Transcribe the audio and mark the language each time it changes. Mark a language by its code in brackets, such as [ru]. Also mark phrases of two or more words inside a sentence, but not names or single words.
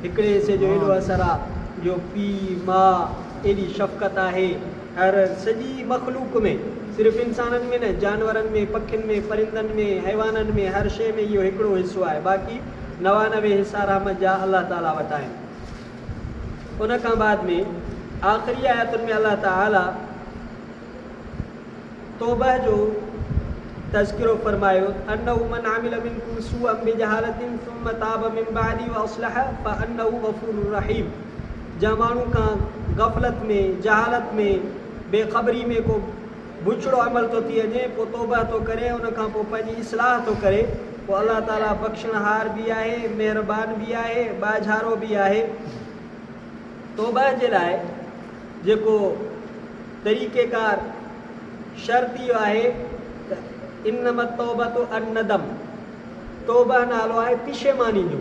[sd] हिकिड़े हिसे जो एॾो असरु आहे जो पीउ माउ एॾी शफ़क़त आहे हर सॼी मख़लूक़ में, सिर्फ़ु इंसाननि में न, जानवरनि में, पखियुनि में, परिंदनि में, हैवाननि में, हर शइ में इहो हिकिड़ो हिसो आहे। बाक़ी 99 हिसा रहमत जा अलाह ताला वटि आहिनि। उन खां बाद में आख़िरी आयतुनि में अलाह ताला तौबह जो तज़किरो फरमायो [ar] أنه من عمل منكم سوءا بجهالة ثم تاب من بعده وأصلح فأنه غفور رحيم. [sd] जंहिं माण्हू खां गफ़लत में जहालत में बेख़बरी में को बुछड़ो अमल थो थी वञे पोइ तौबा थो करे उन खां पोइ पंहिंजी इस्लाह थो करे पोइ अल्लाह ताला बख़्शणहार बि आहे महिरबान बि आहे बाझारो बि आहे। तौबा जे लाइ जेको तरीक़ेकार शर्त इहो आहे त [ar] إنما التوبة الندم, [sd] तौबा नालो आहे पिशेमानी जो।